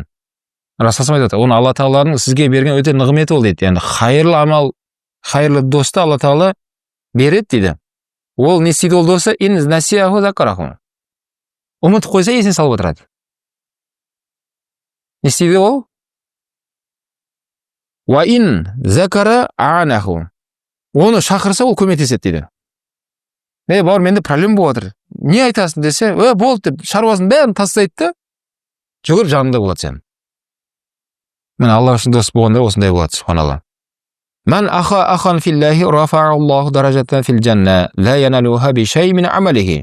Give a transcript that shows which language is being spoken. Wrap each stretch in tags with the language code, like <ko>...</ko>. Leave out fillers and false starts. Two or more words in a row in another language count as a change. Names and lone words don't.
<kk>Расул айтады, оны Алла Тааланың сізге берген өте нығметі ол дейді. Yani хайырлы амал, хайырлы досты Алла Таала береді дейді. Ол не істейді ол досы?</kk> <ar>إن نسيه ذكره.</ar> <kk>Ұмытып қойса есіне салып отырады. Не істейді ол?</kk> <ar>وإن ذكره أعانه.</ar> <kk>Оны шақырса ол көмектеседі дейді. Бауыр, менде проблем болып отыр. Не айтасың десе, болды деп шаруасын бәрін тастайды да, жүгір жанында болады сен. Мен Алла үшін дос болғанда осындай болады, субханалла.</kk> <ar>من آخى في الله رفعه الله درجة في الجنة لا ينالها بشيء من عمله.</ar>